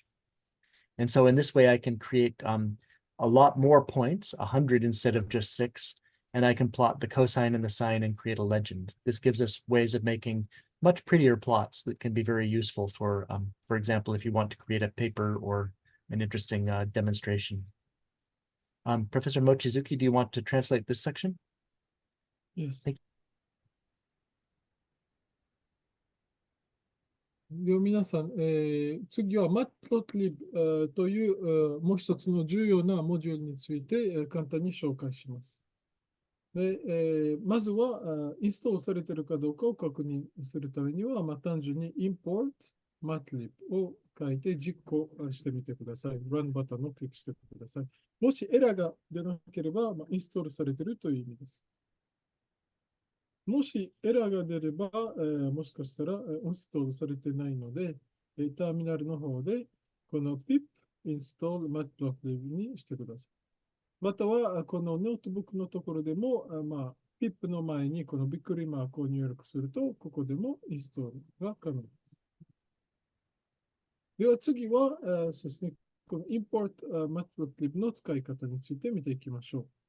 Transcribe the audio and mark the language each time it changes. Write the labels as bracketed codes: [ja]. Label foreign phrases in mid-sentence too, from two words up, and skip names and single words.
[en] And so in this way, I can create a lot more points, 100 instead of just 6, and I can plot the cosine and the sine and create a legend. This gives us ways of making much prettier plots that can be very useful for example, if you want to create a paper or an interesting demonstration. Professor Mochizuki, do you want to translate this section? Yes. Thank you. [ja] では皆さん、次は Matplotlib、というもう一つの重要なモジュールについて、簡単に紹介します。で、まずはインストールされているかどうかを確認するためには、単純に [en] import matlib [ja] を書いて実行してみてください。Run ボタンをクリックしてください。もしエラーが出なければ、インストールされているという意味です。もしエラーが出れば、もしかしたらインストールされてないので、ターミナルの方でこの [en] pip install matplotlib [ja] にしてください。または、このノートブックのところでも、pip の前にこのびっくりマークを入力すると、ここでもインストールが可能です。では次は、そうですね、この [en] import matplotlib [ja] の使い方について見ていきましょう。